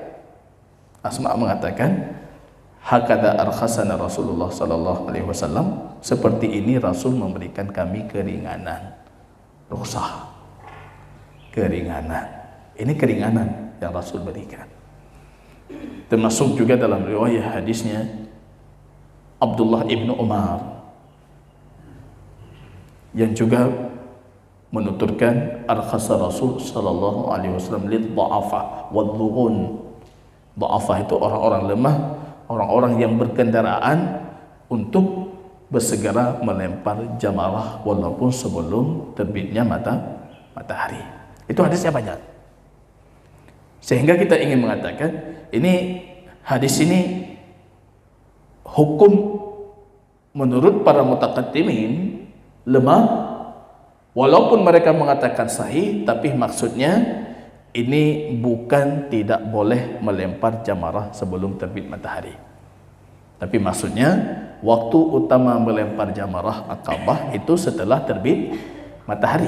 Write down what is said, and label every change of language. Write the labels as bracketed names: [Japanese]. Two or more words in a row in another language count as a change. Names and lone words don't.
[Indonesian] Asma mengatakan, [Arabic] هكذا أرخصنا رسول الله صلى الله عليه وسلم, [Indonesian] seperti ini Rasul memberikan kami keringanan, rukhsah, keringanan. Ini keringanan yang Rasul berikan. Termasuk juga dalam riwayat hadisnya Abdullah ibnu Umar yang juga menuturkan [Arabic] أرخص رسول صلى الله عليه وسلم للضعفاء والظعن. [Indonesian] Dha'afa itu orang-orang lemah, orang-orang yang berkendaraan, untuk bersegera melempar jamarah walaupun sebelum terbitnya matahari. Itu hadisnya banyak. Sehingga kita ingin mengatakan, ini hadis ini hukum menurut para mutaqaddimin lemah, walaupun mereka mengatakan sahih, tapi maksudnya ini bukan tidak boleh melempar jamarah sebelum terbit matahari, tapi maksudnya waktu utama melempar jamarah Aqabah itu setelah terbit matahari.